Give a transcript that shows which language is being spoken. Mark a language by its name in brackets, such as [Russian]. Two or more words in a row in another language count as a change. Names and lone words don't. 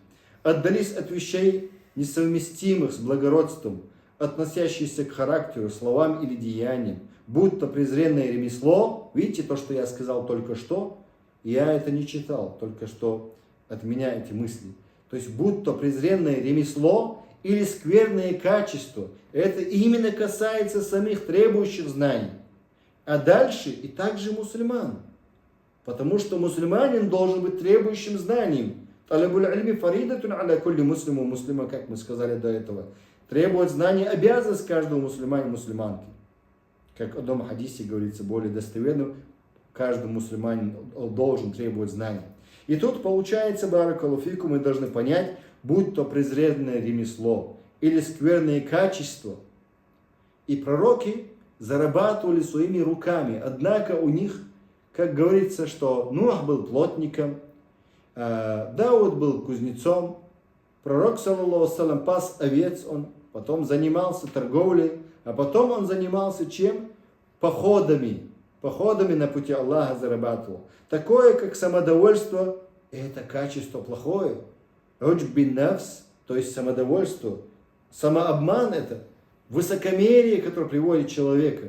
[Russian] Отдались от вещей, несовместимых с благородством, относящихся к характеру, словам или деяниям, будь то презренное ремесло, видите то, что я сказал только что, я это не читал, только что от меня эти мысли. То есть, будь то презренное ремесло или скверное качество, это именно касается самих требующих знаний. А дальше и также мусульман. Потому что мусульманин должен быть требующим знанием. [Arabic] طلب العلم فريضة على كل مسلم مسلمة, [Russian] как мы сказали до этого. Требовать знаний обязанность каждого мусульманина и мусульманки. Как в одном хадисе говорится более достоверно, каждый мусульманин должен требовать знаний. И тут получается, [Arabic] بارك الله فيكم, [Russian] мы должны понять, будь то презренное ремесло или скверные качества. И пророки зарабатывали своими руками, однако у них, как говорится, что Нух был плотником, Дауд был кузнецом, пророк, [Arabic] صلى الله عليه وسلم, [Russian] пас овец, он потом занимался торговлей, а потом он занимался чем? Походами. походами на пути Аллаха зарабатывал. Такое, как самодовольство, это качество плохое. [Arabic] عجب بالنفس, [Russian] то есть самодовольство, самообман это высокомерие, которое приводит человека.